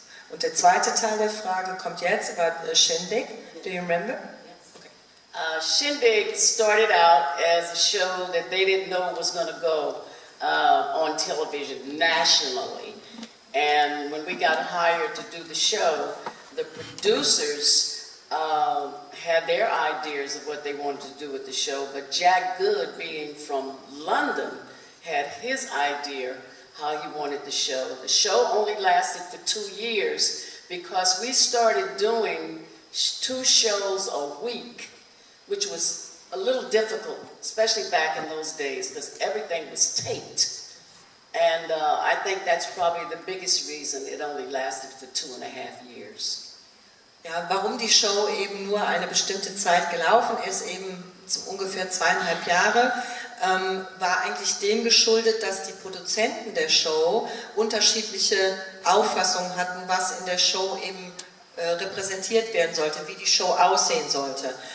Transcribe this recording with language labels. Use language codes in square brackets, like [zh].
[de] Und der zweite Teil der Frage kommt jetzt über Shindig. [en] Do you remember? Yes. Okay. Shindig started out as a show that they didn't know was going to go on television nationally. And when we got hired to do the show, the producers had their ideas of what they wanted to do with the show, but Jack Good, being from London, had his idea how he wanted the show. The show only lasted for 2 years because we started doing 2 shows a week, which was a little difficult, especially back in those days, because everything was taped. And I think that's probably the biggest reason it only lasted for 2.5 years. [de] Ja, warum die Show eben nur eine bestimmte Zeit gelaufen ist, eben ungefähr 2,5 Jahre, war eigentlich dem geschuldet, dass die Produzenten der Show unterschiedliche Auffassungen hatten, was in der Show eben repräsentiert werden sollte, wie die Show aussehen sollte.